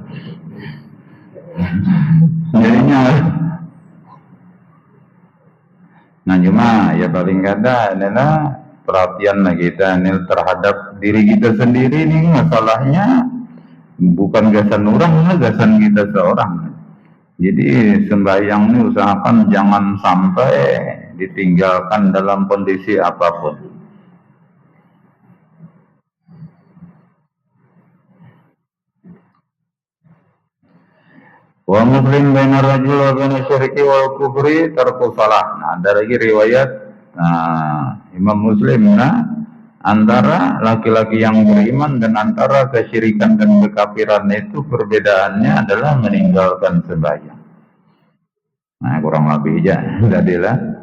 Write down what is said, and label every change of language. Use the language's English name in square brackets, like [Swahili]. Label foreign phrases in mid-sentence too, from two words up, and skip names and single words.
[Banjar] Jadinya nah cuma ya paling kada adalah perhatian kita ini terhadap diri kita sendiri nih masalahnya. bukan gasan orang, gasan kita seorang. Jadi sembahyang ini usahakan jangan sampai ditinggalkan dalam kondisi apapun. [Arabic] و مسلم بين رجل وبين الشرك والكفر ترك الصلاة. [Indonesian] Nah, ada lagi riwayat Imam Muslim antara laki-laki yang beriman dan antara kesyirikan dan kekafiran itu perbedaannya adalah meninggalkan sembahyang. [Banjar] Nah, kurang lebih aja jadilah.